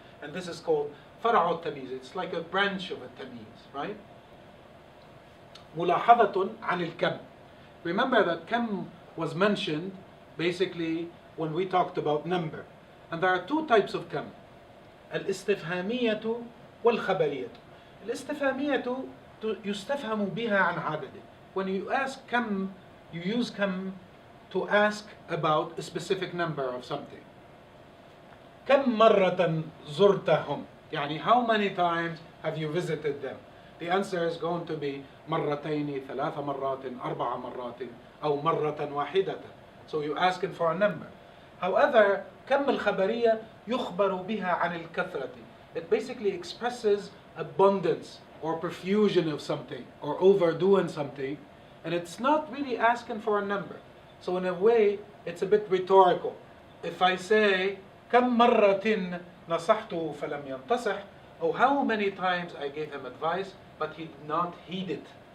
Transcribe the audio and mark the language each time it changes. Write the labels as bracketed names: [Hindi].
[English] And this is called [Arabic] فرع التمييز. [English] It's like a branch of a تمييز, right? [Arabic] ملاحظة عن الكم. [English] Remember that كم was mentioned basically when we talked about number. And there are two types of كم. [Arabic] الاستفهامية والخبرية. الاستفهامية يستفهم بها عن عدده. [English] When you ask كم, you use كم to ask about a specific number of something. [Arabic] كم مرة زرتهم? يعني [English] how many times have you visited them? The answer is going to be [Arabic] مرتين, ثلاث مرات, أربع مرات, أو مرة واحدة. [English] So you're asking for a number. However, [Arabic] كم الخبرية يخبر بها عن الكثرة. [English] It basically expresses abundance or profusion of something or overdoing something, and it's not really asking for a number. So in a way, it's a bit rhetorical. If I say [Arabic] كم مرة نصحته فلم ينتصح, [English] or how many times I gave him advice but he did not heed it.